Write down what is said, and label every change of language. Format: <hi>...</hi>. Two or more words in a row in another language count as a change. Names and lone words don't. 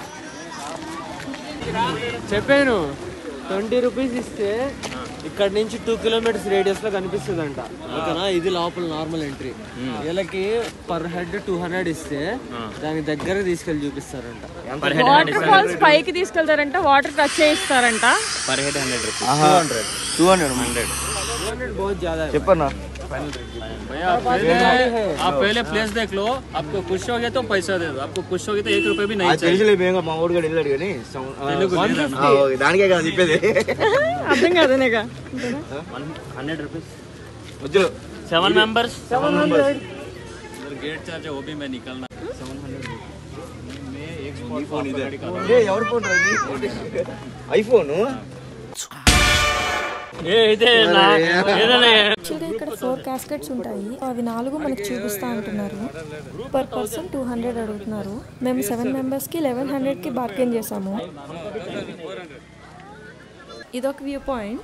<te>చెప్పాను 20 రూపీస్ ఇస్తే ఇక్కడ నుంచి 2</te> <en>kilometers radius</en> <te>లో కనిపిస్తుందంట. ఓకేనా, ఇది లోపల</te> <en>normal entry.</en> <te>వీళ్ళకి</te> <en>per head</en> <te>200 ఇస్తే దాని దగ్గర తీసుకెళ్లి చూపిస్తారంట.</te> <en>water falls</en> <te>పైకి తీసుకెళ్తారంట,</te> <en>water touch</en> <te>చేయిస్తారంట.</te> <en>per head 100 rupees.</en> <hi>200 बहुत ज्यादा है.</hi> <te>చెప్పన్నా</te> <hi>आप पहले प्लेस देख लो, आपको खुश हो गया तो पैसा दे दो, आपको खुश हो गया तो 1 रुपए भी नहीं चाहिए.</hi> <te>తెలిసిలే మేము మా ఊరు కూడా వెళ్ళాడు కానీ దానికే కదా చెప్పేది. అర్థం కాదనేగా</te> <en>100 रुपीस.</en> <te>వద్దు</te> <en>7 members. gate charge</en> <hi>है वो भी मैं निकालना. 700 मैं एक स्पॉट फोन इधर</hi> <te>ఎవరు ఫోన్ ఐఫోన్ యాక్చువల్గా ఇక్కడ 4 క్యాస్కెట్స్ ఉంటాయి. అవి 4 మనకి చూపిస్తా అంటున్నారు.</te> <en>per person</en> <te>200 అడుగుతున్నారు. మేము 7 మెంబర్స్కి 1100కి బార్గెన్ చేసాము. ఇదొక</te> <en>view point.</en>